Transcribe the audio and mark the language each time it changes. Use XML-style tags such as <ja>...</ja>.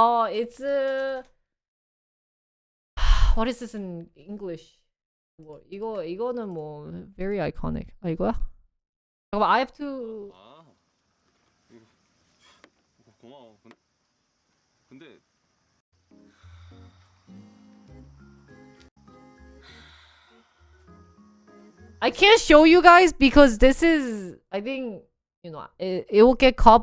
<en>It's what is this in English?</en> <ko>뭐 이거는 뭐</ko> <en>very iconic.</en> <ko>이거야? 잠깐만,</ko> <en>I have to.</en> <ko>고마워. 근데</ko> <en>I can't show you guys because this is I think it will get caught.</en>